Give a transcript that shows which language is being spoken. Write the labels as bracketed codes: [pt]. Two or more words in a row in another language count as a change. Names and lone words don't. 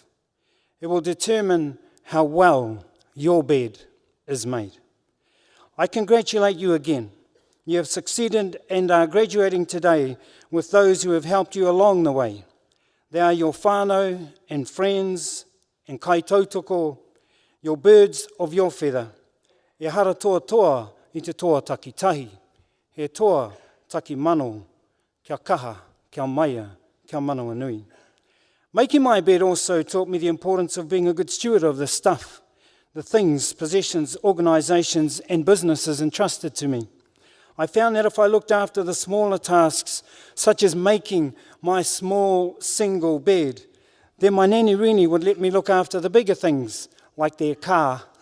[en] It will determine how well your bed is made. I congratulate you again. You have succeeded and are graduating today with those who have helped you along the way. They are your whānau and friends and kaitautoko, your birds of your feather. [mi] E hara toa toa i te toa takitahi. He toa taki mano, kia kaha, kia maia, kia manawa nui. [en] Making my bed also taught me the importance of being a good steward of the stuff, the things, possessions, organisations and businesses entrusted to me. I found that if I looked after the smaller tasks, such as making my small single bed, then my Nani Rini would let me look after the bigger things, like their car.